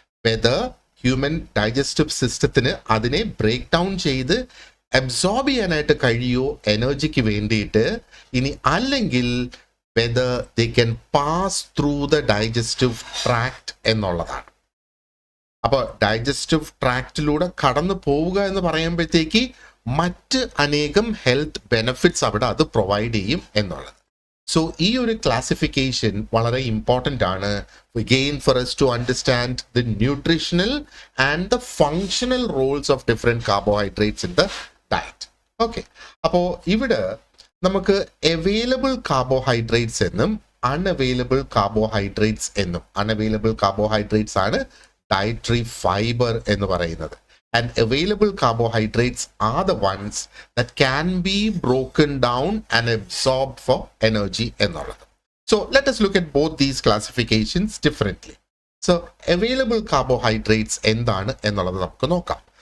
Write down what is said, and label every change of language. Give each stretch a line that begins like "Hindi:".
Malayalam: Whether human digestive സിസ്റ്റത്തിന് അതിനെ break down ചെയ്ത് അബ്സോർബ് ചെയ്യാനായിട്ട് കഴിയോ എനർജിക്ക് വേണ്ടിയിട്ട്, ഇനി അല്ലെങ്കിൽ
English: whether they can pass through the digestive tract
Malayalam: എന്നുള്ളതാണ്. അപ്പോൾ ഡൈജസ്റ്റീവ് ട്രാക്റ്റിലൂടെ കടന്നു പോവുക എന്ന് പറയുമ്പോഴത്തേക്ക് മറ്റ് അനേകം ഹെൽത്ത് ബെനഫിറ്റ്സ് അവിടെ അത് പ്രൊവൈഡ് ചെയ്യും എന്നുള്ളത്. സോ ഈ ഒരു ക്ലാസിഫിക്കേഷൻ വളരെ ഇമ്പോർട്ടൻ്റ് ആണ്
English: again for us to understand the nutritional and the functional roles of different carbohydrates in the diet.
Malayalam: Okay, അപ്പോൾ ഇവിടെ നമുക്ക് അവൈലബിൾ കാർബോഹൈഡ്രേറ്റ്സ് എന്നും അൺഅവൈലബിൾ കാർബോഹൈഡ്രേറ്റ്സ് എന്നും, അൺഅവൈലബിൾ കാർബോഹൈഡ്രേറ്റ്സ് ആണ് ഡയറ്ററി ഫൈബർ എന്ന് പറയുന്നത്.
English: And available carbohydrates are the ones that can be broken down and absorbed for energy എന്നുള്ളത്. So let us look at both these classifications differently.
Malayalam: So available carbohydrates എന്താണ് എന്നുള്ളത് നമുക്ക് നോക്കാം.